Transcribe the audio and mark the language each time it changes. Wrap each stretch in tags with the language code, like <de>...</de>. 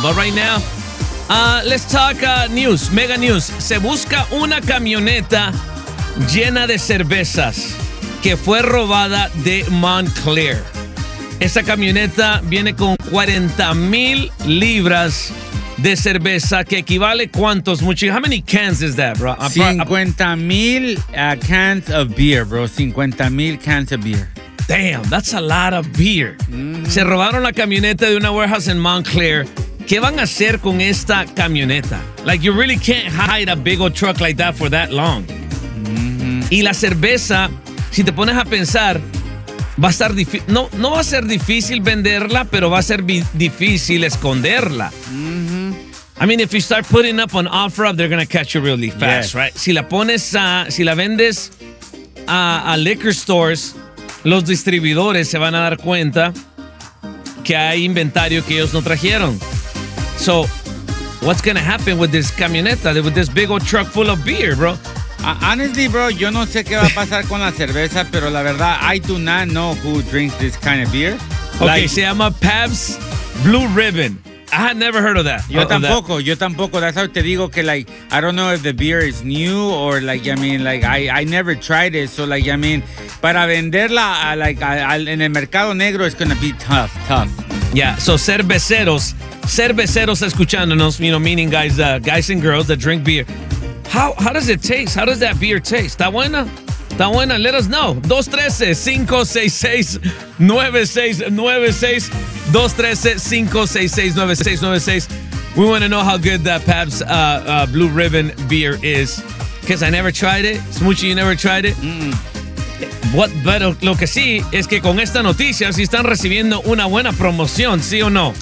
<en>But right now, let's talk news, mega news.</en> <es>Se busca una camioneta llena de cervezas que fue robada de Montclair. Esa camioneta viene con 40 mil libras de cerveza, que equivale cuántos, mucho.</es> <en>How many cans is that, bro? 50 mil cans of beer, bro. 50 mil cans of beer. Damn, that's a lot of beer.</en> <es>Mm-hmm. Se robaron la camioneta de una warehouse en Montclair. ¿Qué van a hacer con esta camioneta?</es> <en>Like, you really can't hide a big old truck like that for that long.</en> <es>Mm-hmm. Y la cerveza, si te pones a pensar, va a estar difícil. No, no va a ser difícil venderla, pero va a ser difícil esconderla.</es> <en>Mm-hmm. I mean, if you start putting up an offer up, they're going to catch you really fast, yes, right?</en> <es>Si la pones, si la vendes a liquor stores, los distribuidores se van a dar cuenta que hay inventario que ellos no trajeron.</es> <en>So, what's going to happen with this camioneta, with this big old truck full of beer, bro? Honestly, bro,</en> <es>yo no sé qué va a pasar con la cerveza, pero la verdad,</es> <en>I do not know who drinks this kind of beer. Okay, like,</en> <es>se llama</es> <en>Pabst Blue Ribbon. I had never heard of that.</en> <es>Yo tampoco.</es> <en>That's how</en> <es>te digo que,</es> <en>like, I don't know if the beer is new or, like, I mean, like, I never tried it. So, like, I mean,</en> <es>para venderla,</es> <en>like,</en> <es>en el mercado negro,</es> <en>it's going to be tough. Yeah, so</en> <es>cerveceros escuchándonos,</es> <en>you know, meaning guys and girls that drink beer. How does it taste? How does that beer taste?</en> <es>¿Está buena? ¿Está buena?</es> <en>Let us know. 213-566-9696. 213-566-9696. We want to know how good that Pabst Blue Ribbon beer is. Because I never tried it. Smoochie, you never tried it? What better?</en> <es>Lo que sí es que con esta noticia sí están recibiendo una buena promoción, ¿sí o no?</es>